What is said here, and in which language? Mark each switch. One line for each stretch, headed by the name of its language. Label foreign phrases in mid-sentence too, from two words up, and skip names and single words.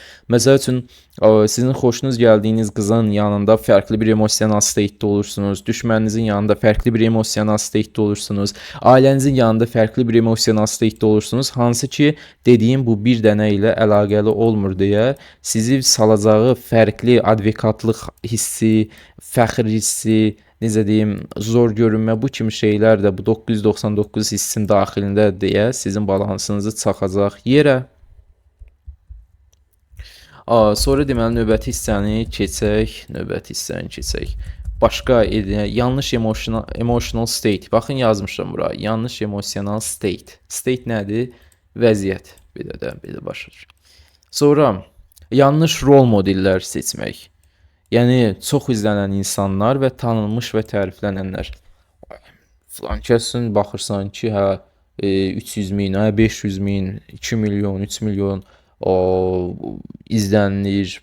Azerbaijani: Məsəl üçün, sizin xoşunuz gəldiyiniz qızın yanında fərqli bir emosional state-də olursunuz, düşməninizin yanında fərqli bir emosional state-də olursunuz, ailənizin yanında fərqli bir emosional state-də olursunuz, hansı ki, dediyim bu bir dənə ilə əlaqəli olmur deyə sizi salacağı fərqli advokatlıq hissi, fəxr hissi, necə deyim, zor görünmə, bu kimi şeylər də bu 999 hissin daxilində deyə sizin balansınızı çaxacaq yerə. Sonra deməli növbəti hissəni keçək. Başqa yanlış
English: emotional state.
Azerbaijani: Baxın yazmışam bura. Yanlış
English: emotional state.
Azerbaijani: State nədir? Vəziyyət. Belə başlayır. Sonra yanlış rol modellər seçmək. Yəni çox izlənən insanlar və tanınmış və təriflənənlər. Filan kəsin baxırsan ki, hə 300 min, hə 500 min, 2 milyon, 3 milyon izlənilir.